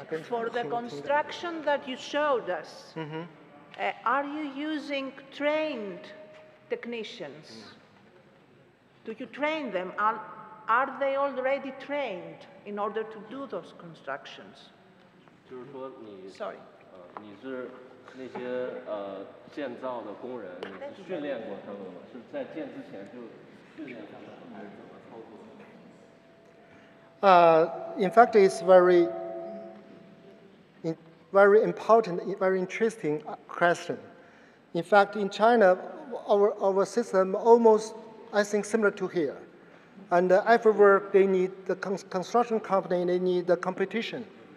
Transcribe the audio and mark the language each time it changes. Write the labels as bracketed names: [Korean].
[English] For the construction that you showed us, are you using trained technicians? Do you train them? Are they already trained in order to do those constructions? [Chinese] 就是说你 [English] Sorry. [Chinese] 你是那些建造的工人，你是训练过他们吗？是在建之前就训练他们，还是怎么操作？ [English] In fact, it's very important, very interesting question. In fact, in China, our system almost, I think, similar to here. And everywhere they need the construction company, they need the competition.